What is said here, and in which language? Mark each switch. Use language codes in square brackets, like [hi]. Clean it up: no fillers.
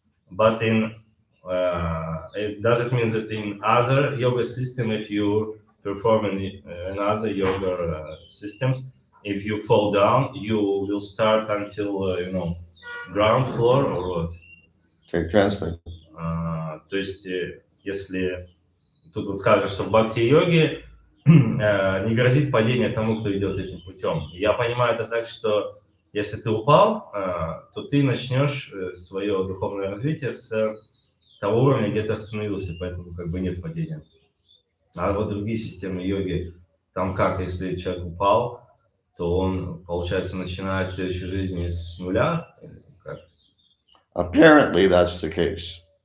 [en] But it doesn't mean that in other yoga system, if you perform in other yoga systems, if you fall down, you will start until ground floor or what? Take translate. [ru] То есть, если тут вот скажут, что в бхакти-йоге не грозит падение тому, кто идет этим путем. Я понимаю это так, что если ты упал, то ты начнешь свое духовное развитие с того уровня, где ты остановился, поэтому как бы нет падения. А вот другие системы йоги, там как, если человек упал, то он, получается, начинает следующую жизнь с нуля? Как? [en] Apparently, that's the case.